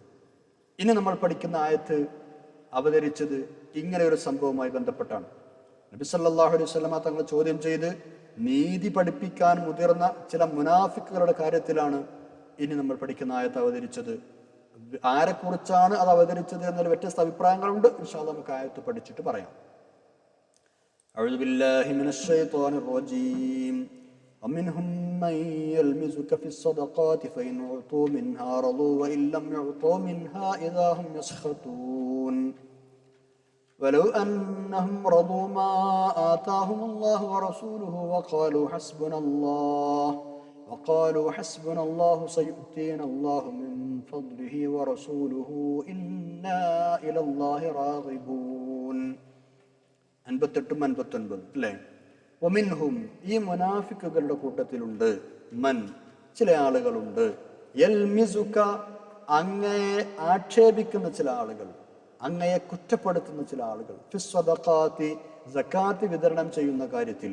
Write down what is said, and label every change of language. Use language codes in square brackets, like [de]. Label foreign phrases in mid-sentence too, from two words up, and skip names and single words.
[ml] ഇനി നമ്മൾ പഠിക്കുന്ന ആയത്ത് അവതരിച്ചത് ഇങ്ങനെ ഒരു സംഭവവുമായി ബന്ധപ്പെട്ടാണ്. നബി [ar] صلى الله عليه وسلم [ml] തങ്ങൾ ചോദ്യം ചെയ്ത് നീതി പഠിപ്പിക്കാൻ മുതിർന്ന ചില മുനാഫിക്കുകളുടെ കാര്യത്തിലാണ് ഇനി നമ്മൾ പഠിക്കുന്ന ആയത്ത് അവതരിച്ചത്. ആരെക്കുറിച്ചാണ് അത് അവതരിച്ചത് എന്നൊരു വ്യത്യസ്ത അഭിപ്രായങ്ങളുണ്ട്. [ar] إن شاء الله [ml] നമുക്ക് ആയത്ത് പഠിച്ചിട്ട് പറയാം. [ar] أعوذ بالله من الشيطان الرجيم ومنهم من يلمزك في الصدقات فإن أعطوا منها رضوا وإن لم يعطوا منها إذا هم يسخطون ولو أنهم رضوا ما آتاهم الله ورسوله وقالوا حسبنا الله سيؤتينا الله من فضله ورسوله إنا إلى الله راغبون. [ml] 58-59 അല്ലേ? വമിൻഹും, ഈ മുനാഫിക്കുകളുടെ കൂട്ടത്തിലുണ്ട്, മൻ, ചില ആളുകളുണ്ട്, യൽമിസുക, അങ്ങയെ ആക്ഷേപിക്കുന്ന ചില ആളുകൾ, അങ്ങയെ കുറ്റപ്പെടുത്തുന്ന ചില ആളുകൾ, ഫിസ്സദഖാത്തി, സക്കാത്ത് വിതരണം ചെയ്യുന്ന കാര്യത്തിൽ.